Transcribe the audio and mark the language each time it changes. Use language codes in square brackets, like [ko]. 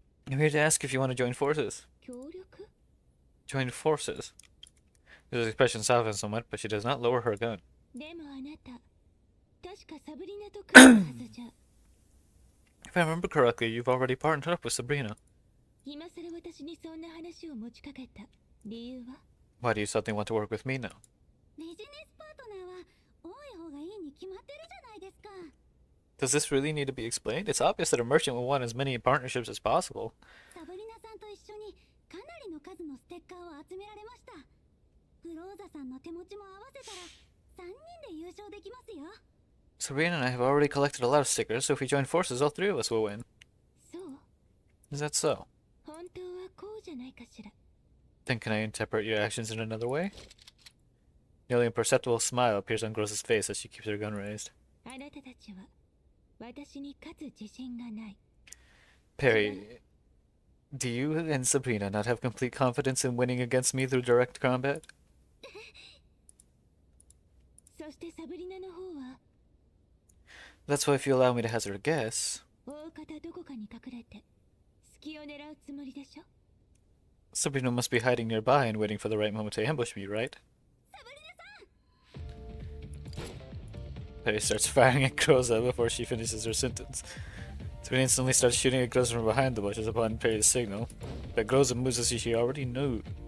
[en] I'm here to ask if you want to join forces. [ja] 協力？ [en] Join forces. His expression softens somewhat, but she does not lower her gun. [ja] でもあなた、確かサブリナと組んだはずじゃ。 [en] If I remember correctly, you've already partnered up with Sabrina. [ja] 今さら私にそんな話を持ちかけた理由は？ [en] Why do you suddenly want to work with me now? [ja] ビジネスパートナーは多い方がいいに決まってるじゃないですか。 [en] Does this really need to be explained? It's obvious that a merchant will want as many partnerships as possible. [ja] サブリナさんと一緒にかなりの数のステッカーを集められました。グローザさんの手持ちも合わせたら 3人で優勝できますよ。 [en] Sabrina and I have already collected a lot of stickers, so if we join forces, all three of us will win. [ja] そう [en] Is that so? [ja] 本当はこうじゃないかしら。 [en] Then can I interpret your actions in another way? Nearly imperceptible smile appears on Gross's face as she keeps her gun raised. [ja] あなたたちは私に勝つ自信がない。 [en] Perry, do you and Sabrina not have complete confidence in winning against me through direct combat? [ja] そしてサブリナの方は [en] That's why if you allow me to hazard a guess, [ja] 大方どこかに隠れて隙を狙うつもりでしょ。 [en] Sabrina must be hiding nearby and waiting for the right moment to ambush me, right? Perry starts firing at Groza before she finishes her sentence. Sabrina instantly starts shooting at Groza from behind the bushes upon Perry's signal, but Groza moves as if she already knows.